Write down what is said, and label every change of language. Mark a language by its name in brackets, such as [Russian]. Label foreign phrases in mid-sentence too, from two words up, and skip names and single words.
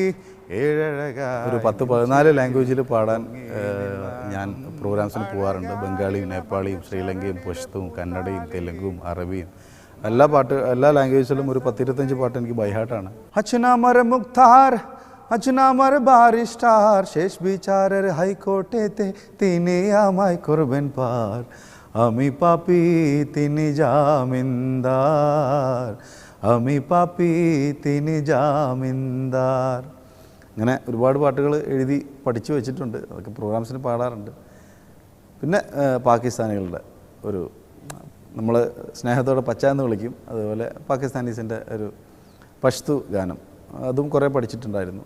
[Malayalam] ഒരു 10-14 ലാംഗ്വേജിൽ പാടാൻ ഞാൻ പ്രോഗ്രാംസിന് പോകാറുണ്ട്. ബംഗാളിയും നേപ്പാളിയും ശ്രീലങ്കയും പഷ്തുവും കന്നഡയും തെലുങ്കും അറബിയും എല്ലാ ലാംഗ്വേജിലും ഒരു 10-25 പാട്ട് എനിക്ക് ബൈഹാർട്ടാണ്. [Bangla] অচ্ছনামর মুক্তার অচ্ছনামর ব্যারিস্টার শেষ বিচারের হাইকোর্টেতে তিনি আমায় করবেন পার আমি পাপী তিনি জামিনদার আমি പാപ്പി তিনি ജാമിന്ദാർ. [Malayalam] അങ്ങനെ ഒരുപാട് പാട്ടുകൾ എഴുതി പഠിച്ചു വെച്ചിട്ടുണ്ട്. അതൊക്കെ പ്രോഗ്രാംസിന് പാടാറുണ്ട്. പിന്നെ പാകിസ്ഥാനികളുടെ നമ്മൾ സ്നേഹത്തോടെ പച്ച എന്ന് വിളിക്കും, അതുപോലെ പാകിസ്ഥാനീസിൻ്റെ ഒരു പഷ്തു ഗാനം, അതും കുറേ പഠിച്ചിട്ടുണ്ടായിരുന്നു.